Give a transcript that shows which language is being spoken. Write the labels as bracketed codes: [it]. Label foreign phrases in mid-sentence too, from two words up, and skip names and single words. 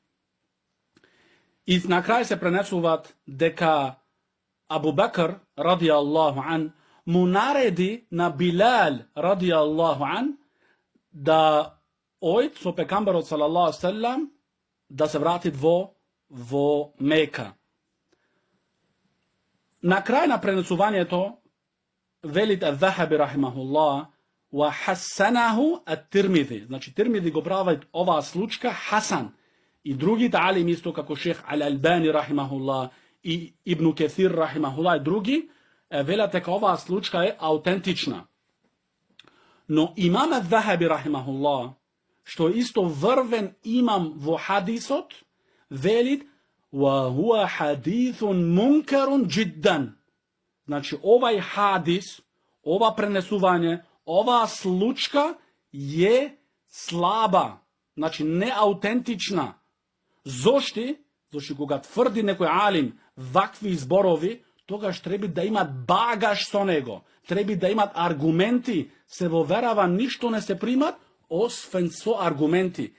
[mk] И на крај се пренесуваат дека Абу Бекр [ar] رضي الله عنه [mk] му нареди на Билал [ar] رضي الله عنه [mk] да ојд со пекамберот [ar] صلى الله عليه وسلم [mk] да се вратит во Мека. На крај на пренесувањето велит Ад-Захаби рахимахуллах [ar] وحسنه الترمذي. [mk] Значи Тирмизи го прави оваа случка хасан. И другите алими исто како шех Ал-Албани рахимахуллах и Ибн Кесир рахимахуллах и други велат дека оваа случка е аутентична. Но имам Ад-Захаби рахимахуллах, што исто врвен имам во хадисот, велит [ar] وهو حديث منكر جدا. [mk] Значи овај хадис, ова пренесување, оваа случка е слаба, значи неаутентична. Зошти? Зошти кога тврди некој алим вакви зборови, тогаш треба да имат багаж со него, треба да имат аргументи, се во верава ништо не се примат, освен со аргументи.